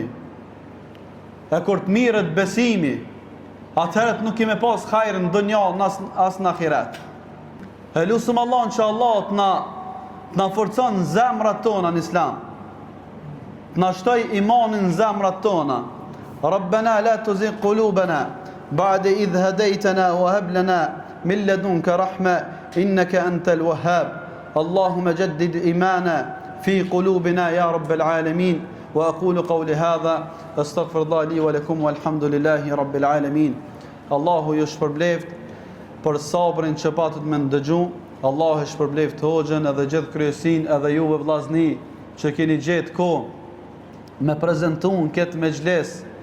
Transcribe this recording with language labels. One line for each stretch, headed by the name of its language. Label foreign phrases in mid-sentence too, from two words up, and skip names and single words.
Albanian: E kur të mirët besimi, atëherët nuk kemi pas hajrë në dunja as në ahiret. E lusëm Allah që Allah të na forcon zemrat tona në islam, të na shtoj imanin në zemrat tona.
Arabic: ربنا لا تزغ قلوبنا بعد إذ هديتنا وهب لنا من لدنك رحمة إنك أنت الوهاب. اللهم جدد إيماننا في قلوبنا يا رب العالمين وأقول قولي هذا أستغفر الله لي ولكم والحمد لله رب العالمين.
Albanian: Allahu ju shpërbleft për sabrin që patët me ndëgju. Allahu shpërbleft hoxhën edhe gjithë kryesin edhe juve vllazni që keni gjetë kohë me prezentun këtë mejlis